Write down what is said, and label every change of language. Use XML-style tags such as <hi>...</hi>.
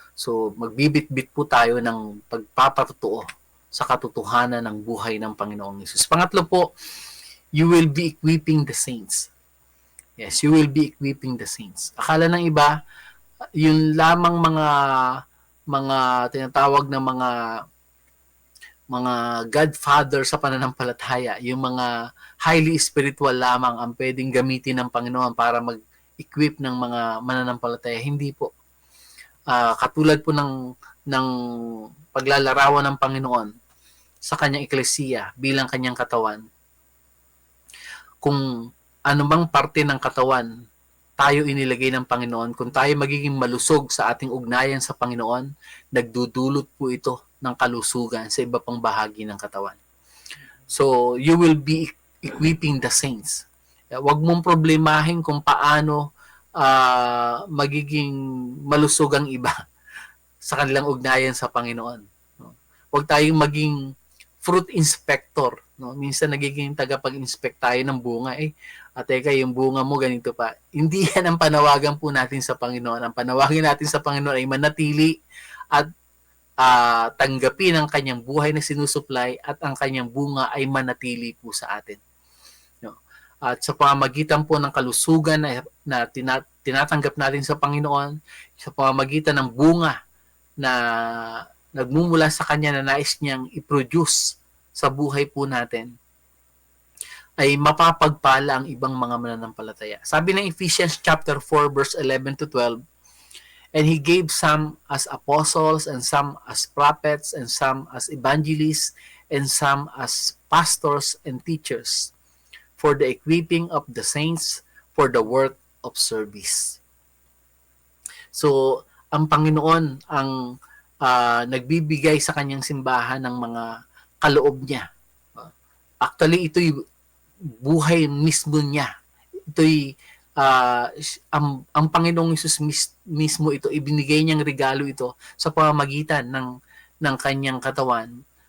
<tl>So, magbibit-bit po tayo ng pagpapatotoo sa katotohanan ng buhay ng Panginoong Hesus. Pangatlo po,</tl> <en>you will be equipping the saints. Yes, you will be equipping the saints.</en> <tl>Akala ng iba, yun lamang mga tinatawag na mga godfather sa pananampalataya, yung mga highly spiritual lamang ang pwedeng gamitin ng Panginoon para mag-equip ng mga mananampalataya. Hindi po. Katulad po ng paglalarawan ng Panginoon sa kanyang eklesiya bilang kanyang katawan. Kung anumang parte ng katawan tayo inilagay ng Panginoon, kung tayo magiging malusog sa ating ugnayan sa Panginoon, nagdudulot po ito ng kalusugan sa iba pang bahagi ng katawan.</tl> <en>So, you will be equipping the saints.</en> <tl>Huwag mong problemahin kung paano magiging malusog ang iba sa kanilang ugnayan sa Panginoon. Huwag tayong maging fruit inspector. No? Minsan nagiging tagapag-inspect tayo ng bunga. Teka, yung bunga mo ganito pa. Hindi yan ang panawagan po natin sa Panginoon. Ang panawagan natin sa Panginoon ay manatili at tanggapin ang kanyang buhay na sinusupply at ang kanyang bunga ay manatili po sa atin. No? At sa pamamagitan po ng kalusugan na tinatanggap natin sa Panginoon, sa pamamagitan ng bunga na nagmumula sa kanya na nais niyang i-produce sa buhay po natin, ay mapapagpala ang ibang mga mananampalataya. Sabi ng</tl> <en>Ephesians chapter 4 verse 11 to 12, and he gave some as apostles, and some as prophets, and some as evangelists, and some as pastors and teachers, for the equipping of the saints, for the work of service.</en> <tl>So, ang Panginoon ang nagbibigay sa kanyang simbahan ng mga kaloob niya. Actually, ito'y buhay mismo niya. Ito'y ang Panginoong Hesus mismo ito, ibinigay niyang regalo ito sa pamamagitan ng kanyang katawan.</tl>